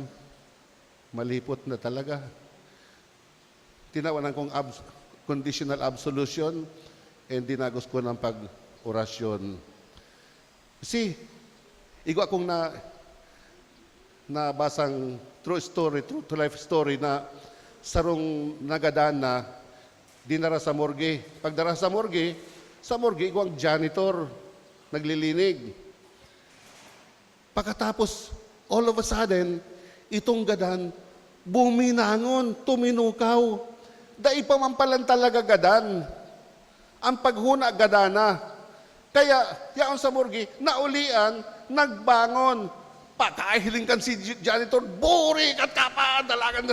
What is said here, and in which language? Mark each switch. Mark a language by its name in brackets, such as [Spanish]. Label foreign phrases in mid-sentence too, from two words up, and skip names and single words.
[Bikol] Malipot na talaga. Tinawanan kong [English] conditional absolution [Bikol] and dinagos ko ng pag-orasyon. See, igwa akong nabasang [English] true to life story [Bikol] na sarong nagadaan na dinara sa morgue. Pagdara sa morgue, igwang janitor, naglilinig. Pagkatapos, [English] all of a sudden, [Bikol] itong gadan, buminangon, tuminukaw. Dai pa man palang talaga gadan. Ang paghuna gadana. Kaya, yaon sa morgue, naulian, nagbangon. Pakahiling kan si janitor, buri kat kapa, dalagan.